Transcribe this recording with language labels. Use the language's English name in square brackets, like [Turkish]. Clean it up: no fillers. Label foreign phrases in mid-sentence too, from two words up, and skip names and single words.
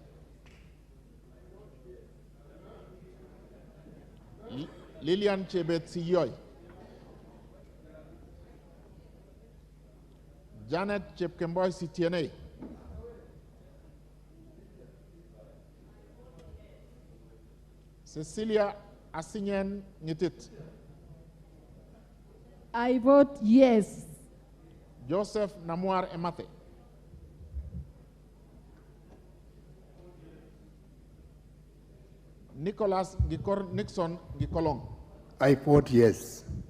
[English] Lillian Chebet Siyoy. Janet Chepkemboy CTNA. Cecilia Asinyen Nyitit. I vote yes. Joseph Namuar Emate. Nicholas Gikor Nixon Gikolong. I vote yes.